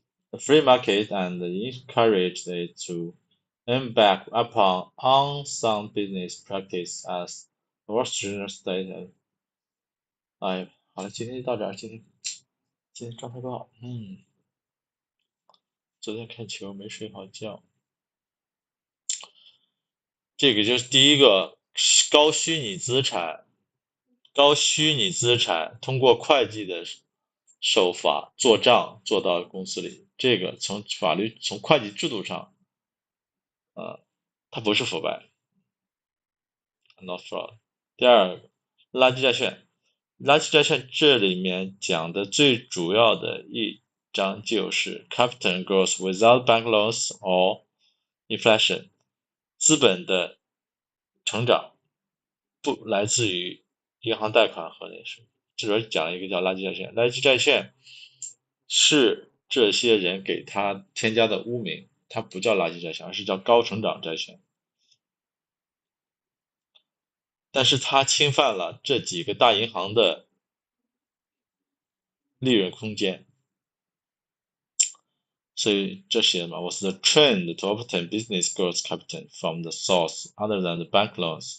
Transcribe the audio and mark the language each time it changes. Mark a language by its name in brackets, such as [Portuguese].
[English] the free market and encouraged it to embark upon unsound business practice as Wall Street stated. [Chinese] 哎，好了，今天就到这儿，今天状态不好，昨天看球没睡好觉。这个就是第一个高虚拟资产，通过会计的手法做账做到公司里，这个从会计制度上，它不是腐败 ， [English] not fraud。 [Chinese] 第二个，垃圾债券，这里面讲的最主要的一章就是 [English] capital growth without bank loans or inflation， [Chinese] 资本的成长不来自于银行贷款和那什么。这边讲了一个叫垃圾债券，垃圾债券是这些人给他添加的污名，它不叫垃圾债券，而是叫高成长债券。但是它侵犯了这几个大银行的利润空间，所以这写嘛 [English] was the trend to obtain business growth capital from the source other than the bank loans.